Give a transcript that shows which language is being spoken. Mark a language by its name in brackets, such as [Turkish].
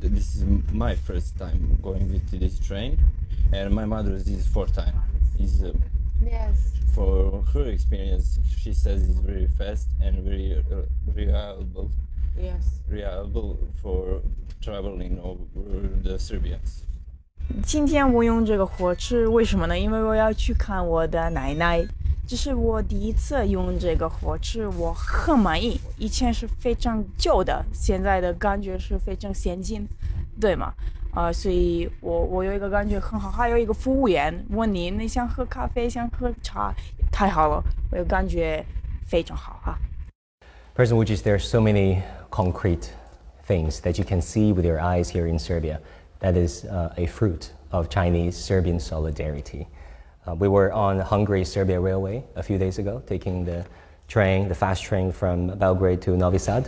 [English] This is my first time going with this train, and my mother's this is 4th time. Yes. For her experience, she says it's very fast and very reliable. Yes. Reliable for traveling over the Serbians. [Chinese] 今天我用这个火车，为什么呢？因为我要去看我的奶奶，这是我第一次用这个火车，我很满意。以前是非常旧的，现在的感觉是非常先进，对吗？所以我有一个感觉很好。还有一个服务员问你想喝咖啡，想喝茶，太好了，我有感觉非常好啊。 [English] President Vučić, there are so many concrete things that you can see with your eyes here in Serbia. That is a fruit of Chinese-Serbian solidarity. We were on the Hungary-Serbia Railway a few days ago, taking the fast train from Belgrade to Novi Sad.